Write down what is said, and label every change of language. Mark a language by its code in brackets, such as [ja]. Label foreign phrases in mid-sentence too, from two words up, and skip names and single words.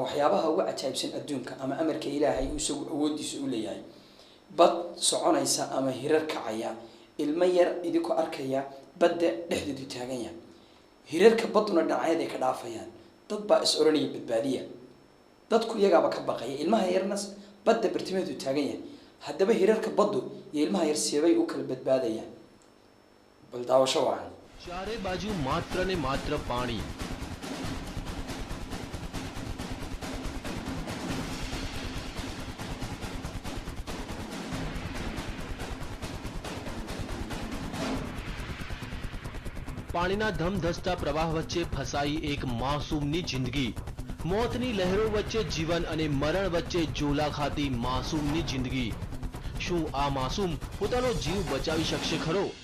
[so] waxyaabaha uga cajaa'ibsan adduunka ama amarka Ilaahay uu isagu awoodiisa u leeyahay bad soconaysa ama hirar kacaya ilmo yar idinku arkaya badda dhexdeedu taagan yahay hirarka baduna dhinacyada ay ka dhaafayaan dad baa is oranaya badbaadiya dadku iyagaaba ka baqaya ilmaha yarna badda bartimeedu taagan yahay haddaba hirarka baddu iyo ilmaha yar seebay u kala badbaadayaan bal daawasho wacan [gu] ચારે બાજુ માત્ર ને માત્ર પાણી પાણીના ધમધસતા પ્રવાહ વચ્ચે ફસાઈ એક માસૂમની જિંદગી મોતની લહેરો વચ્ચે જીવન અને મરણ વચ્ચે ઝોલા ખાતી માસૂમની જિંદગી શું આ માસૂમ પોતાનો જીવ બચાવી શકશે ખરો?